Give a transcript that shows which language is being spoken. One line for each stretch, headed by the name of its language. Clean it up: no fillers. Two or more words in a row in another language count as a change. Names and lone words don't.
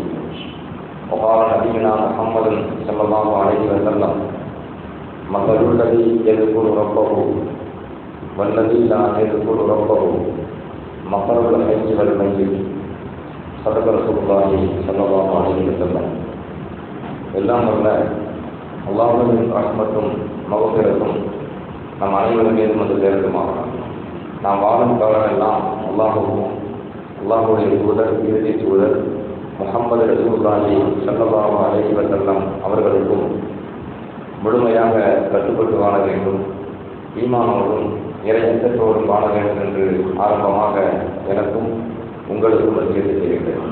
Arabic: وقال نبينا محمد صلى الله عليه وسلم مثل الذي يذكر ربه والذي لا يذكر ربه مثل الحي والميت. صدق رسول الله صلى الله عليه وسلم.
Tamil: எல்லாம் வல்ல அல்லாஹ்வின் ரஹ்மத்தும் மக்ஃபிரத்தும் நம் அனைவரும் மீதும் வந்து சேருமாறு. நாம் வாழும் காலமெல்லாம் அல்லாஹ்வுடைய தூதர் இறுதி தூதர்
Arabic: محمد رسول الله صلى الله عليه وسلم
Tamil: அவர்களுக்கும் முழுமையாக கட்டுப்பட்டு வாழ வேண்டும், ஈமானோடும் இறையற்றத்தோடும் வாழ வேண்டும் என்று ஆரம்பமாக எனக்கும் உங்களுக்கும் வலியுறுத்தி செய்கின்றேன்.